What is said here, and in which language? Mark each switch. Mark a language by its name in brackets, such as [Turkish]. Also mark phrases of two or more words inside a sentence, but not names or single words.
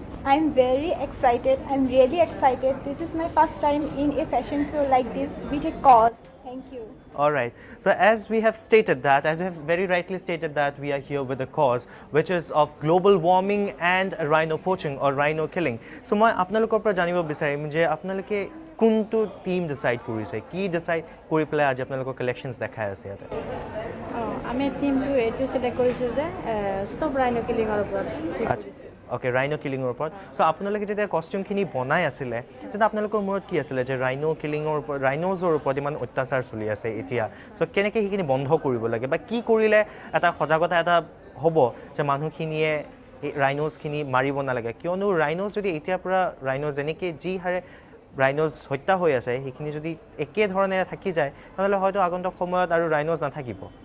[English] I'm very excited. I'm really excited. This is my first time in a fashion show like this with a cause. Thank you. All right. So as we have stated that, as you have very rightly stated that we are here with a cause which is of global warming and rhino poaching or rhino killing. [Assamese] So মই আপোনালোকৰ পৰা জানিব বিচাৰিম যে আপোনালোকে কোনটো টিম ডিসাইড কৰিছে, কি ডিসাইড কৰি পেলাই আজি আপোনালোকৰ কালেকশনছ দেখাই আছে ইয়াতে? আমি টিমটো এইটো সিলেক্ট কৰিছোঁ যে ষ্টপ ৰাইনো কিলিঙৰ ওপৰত। [English] Okay, rhino killing report. [Assamese] So আপোনালোকে যেতিয়া কস্টিউমখিনি বনাই আছিলে তেতিয়া আপোনালোকৰ মূৰত কি আছিলে যে [English] rhino killing [Assamese] ওপৰত, rhinos ওপৰত ইমান অত্যাচাৰ চলি আছে এতিয়া, সো কেনেকৈ সেইখিনি বন্ধ কৰিব লাগে বা কি কৰিলে এটা সজাগতা এটা হ'ব যে মানুহখিনিয়ে এই rhinosখিনি মাৰিব নালাগে, কিয়নো rhinos যদি এতিয়াৰ পৰা rhinos যেনেকৈ যি হাৰে rhinos হত্যা হৈ আছে সেইখিনি যদি একে ধৰণেৰে থাকি যায় তাহলে হয়তো আগন্তুক সময়ত আৰু rhinos নাথাকিব।